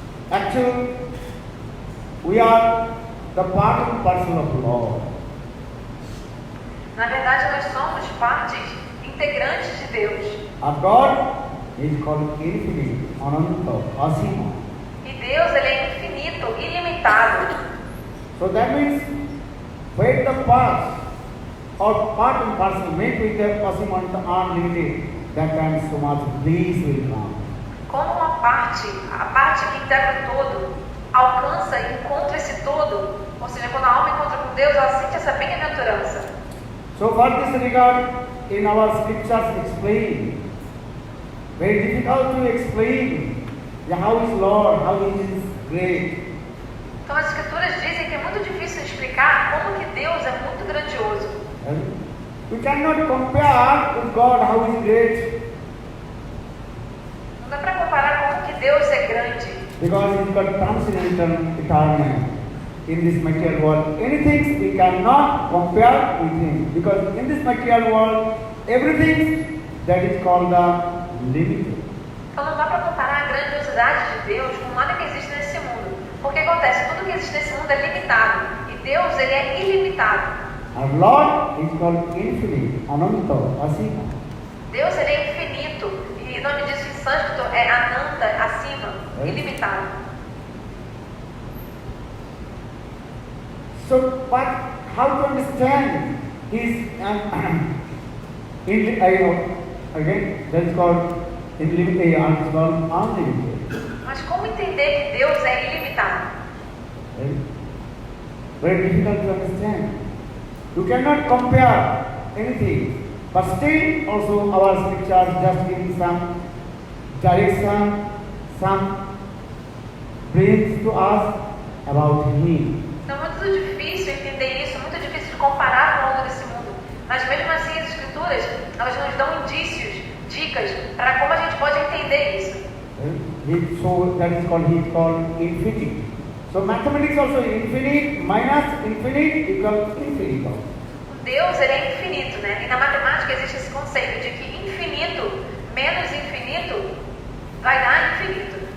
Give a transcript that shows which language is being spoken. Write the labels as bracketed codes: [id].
[en] Actually, we are the part and parcel of Lord. [pt] Na verdade, nós somos partes integrantes de Deus. [en] Our God is called infinite, Ananta, Asima. [pt] E Deus, ele é infinito, ilimitado. [en] So that means when the parts or part and parcel make with the Asima and unlimited, that time so much bliss will come. [pt] Como uma parte, a parte que integra o todo, alcança e encontra esse todo, ou seja, quando a alma encontra com Deus, ela sente essa bem-aventurança. [en] So for this regard, in our scriptures explain, very difficult to explain how is Lord, how he is great. [pt] Então as escrituras dizem que é muito difícil explicar como que Deus é muito grandioso. [en] We cannot compare with God how he is great [pt] Não dá para comparar como que Deus é grande, [en] because he's got transcendental eternal in this material world. Anything we cannot compare with him because in this material world everything that is called the limited. [pt] então não dá para comparar a grandiosidade de Deus com nada que existe nesse mundo. Porque acontece, tudo que existe nesse mundo é limitado e Deus, ele é ilimitado. [en] Our Lord is called infinite, Ananta, Asima. [pt] Deus, ele é infinito e o nome disso em sânscrito é Ananta, acima, ilimitado. [en] So, but how to understand his again that is called unlimited, it's called unlimited. [pt] Mas como entender que Deus é ilimitado? [en] Right? Very difficult to understand. You cannot compare anything, but still also our scriptures just giving some direction, some brings to us about him. [pt] Então é muito difícil entender isso, muito difícil de comparar com algo desse mundo. Mas mesmo assim as escrituras, elas nos dão indícios, dicas, para como a gente pode entender isso. [en] So that is called, he is called infinity. So mathematics also infinite minus infinite equals infinite. [pt] Deus, ele é infinito, né? E na matemática existe esse conceito de que infinito menos infinito vai dar infinito.